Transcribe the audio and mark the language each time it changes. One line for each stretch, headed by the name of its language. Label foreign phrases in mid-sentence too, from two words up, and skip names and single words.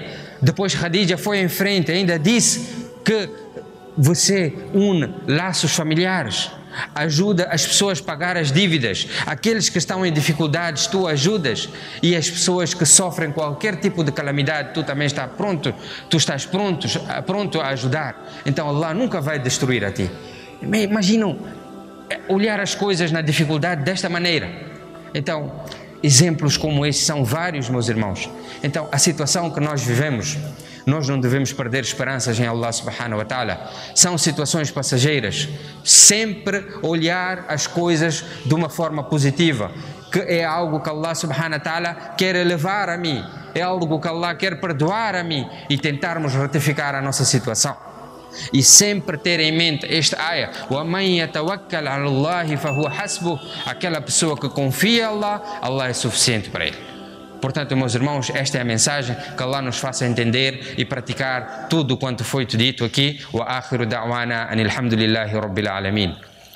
Portuguese: Depois Khadija foi em frente, ainda disse que você une laços familiares, ajuda as pessoas a pagar as dívidas, aqueles que estão em dificuldades tu ajudas, e as pessoas que sofrem qualquer tipo de calamidade tu também estás pronto a ajudar. Então Allah nunca vai destruir a ti. Imaginam olhar as coisas na dificuldade desta maneira. Então exemplos como esses são vários, meus irmãos. Então a situação que nós vivemos, nós não devemos perder esperanças em
Arabic: الله سبحانه وتعالى.
Portuguese: São situações passageiras. Sempre olhar as coisas de uma forma positiva, que é algo que
Arabic: الله سبحانه وتعالى
Portuguese: quer elevar a mim, é algo que Allah quer perdoar a mim e tentarmos retificar a nossa situação. e sempre ter em mente esta ayah:
Arabic: وَمَنْ يَتَوَكَّلْ عَلَى اللَّهِ فَهُوَ حَسْبُهُ.
Portuguese: Aquela pessoa que confia em Allah, Allah é suficiente para ele. Portanto, meus irmãos, esta é a mensagem, que Allah nos faça entender e praticar tudo quanto foi dito aqui.
Arabic: وآخر دعوانا أن الحمد لله رب العالمين.